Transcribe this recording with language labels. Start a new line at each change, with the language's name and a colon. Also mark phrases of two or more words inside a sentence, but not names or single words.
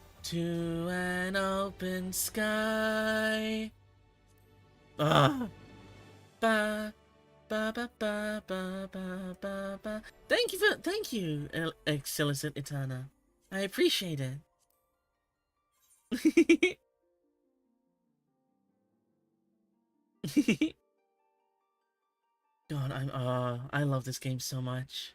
English: to an open sky. Ah, ba ba ba ba ba ba ba ba. Thank you, Excelicit Eterna. I appreciate it. God, I love this game so much.